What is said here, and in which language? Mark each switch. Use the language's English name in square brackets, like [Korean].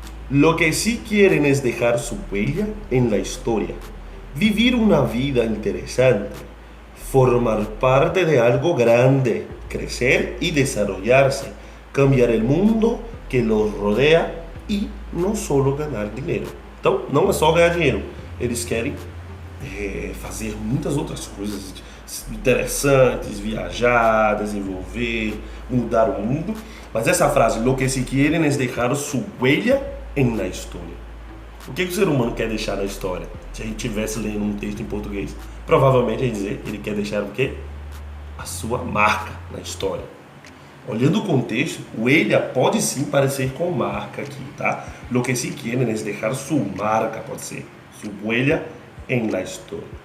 [Spanish] Lo que sí quieren es dejar su huella en la historia, vivir una vida interesante, formar parte de algo grande, crecer y desarrollarse, cambiar el mundo que los rodea e não só ganhar dinheiro. [Portuguese] Então, não é só ganhar dinheiro. Eles querem fazer muitas outras coisas interessantes, viajar, desenvolver, mudar o mundo. Mas essa frase, lo que se quieren es dejar su huella en la historia. O que o ser humano quer deixar na história? Se a gente estivesse lendo um texto em português, provavelmente a gente dizer ele quer deixar o quê? A sua marca na história. Olhando o contexto, huella pode sim parecer com marca aqui, tá? [Spanish] Lo que se quieren es dejar su marca, pode ser, su huella en la história.